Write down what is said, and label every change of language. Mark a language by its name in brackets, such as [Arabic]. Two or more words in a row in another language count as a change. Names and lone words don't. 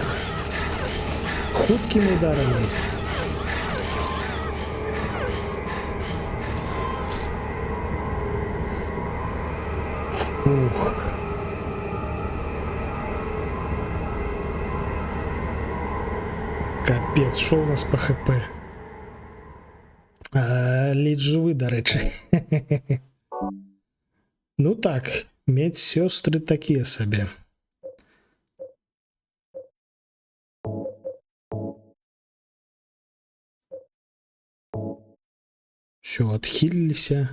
[Belarusian] Хуткімі ударамі. Ух. [Russian] Капец, [Ukrainian] що у нас по ХП? [Belarusian] Ледь живы, дарэчы. Ну так, медсёстры такія сабе. Всё, адхіліліся.